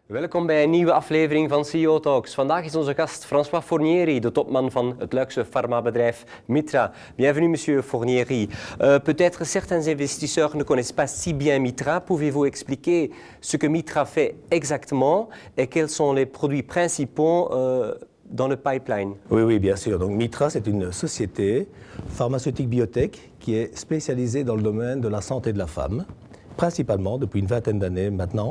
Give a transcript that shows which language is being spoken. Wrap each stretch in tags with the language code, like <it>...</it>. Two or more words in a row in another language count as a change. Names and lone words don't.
<nl>Welkom bij een nieuwe aflevering van CEO Talks. Vandaag is onze gast François Fornieri, de topman van het luxe farmabedrijf Mitra.</nl> <fr>Bienvenue, monsieur Fornieri. Peut-être certains investisseurs ne connaissent pas si bien Mitra. Pouvez-vous expliquer ce que Mitra fait exactement et quels sont les produits principaux dans le pipeline? Oui, bien sûr. Donc Mitra, c'est une société pharmaceutique biotech qui est spécialisée dans le domaine de la santé de la femme, principalement depuis une vingtaine d'années maintenant.</fr>